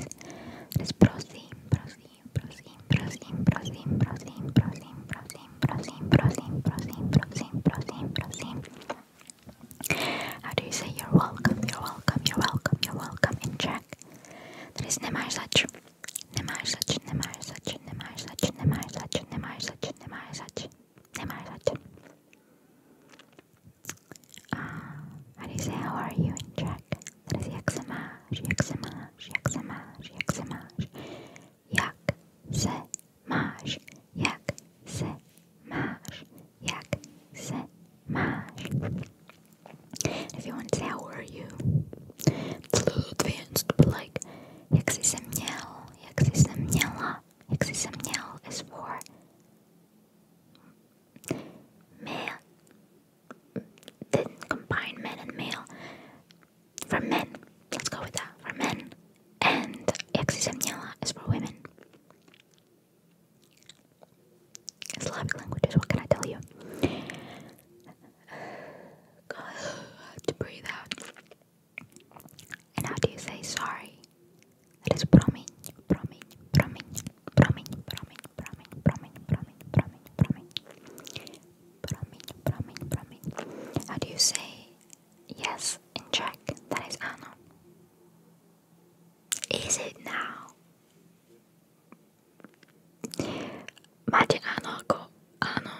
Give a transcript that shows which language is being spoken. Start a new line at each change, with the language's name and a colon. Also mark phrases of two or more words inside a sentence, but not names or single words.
English: That is
Czech: prosím, prosím, prosím, prosím, prosím, prosím, prosím, prosím, prosím, prosím, prosím, prosím, prosím, prosím.
English: How do you say you're welcome, you're welcome, you're welcome, you're welcome in Czech? That is
Czech: nemáš zač, nemáš zač, nemáš zač, nemáš zač, nemáš zač, nemáš zač, nemáš zač, nemáš zač.
English: How do you say how are you in Czech? That is
Czech: jak se máš, jak se máš, jak se máš, jak se máš. Jak se máš, jak se máš, jak se máš.
English: If you want to say how are you, it's a little advanced, but like
Czech: jak jsi se měl, jak jsi se měla, jak jsi se měl
English: is for male. Didn't combine men and male. For men, let's go with that. For men. And
Czech: jak jsi se měla
English: is for women. Slavic languages, what can I tell you? God, I have to breathe out. And how do you say sorry? That is
Czech: promiň, promiň, promiň, promiň, promiň, promiň, promiň, promiň, promiň, promiň, promiň, promiň, promiň.
English: How do you say yes in Czech? That is ano. Is it now?
Czech: Máte ano jako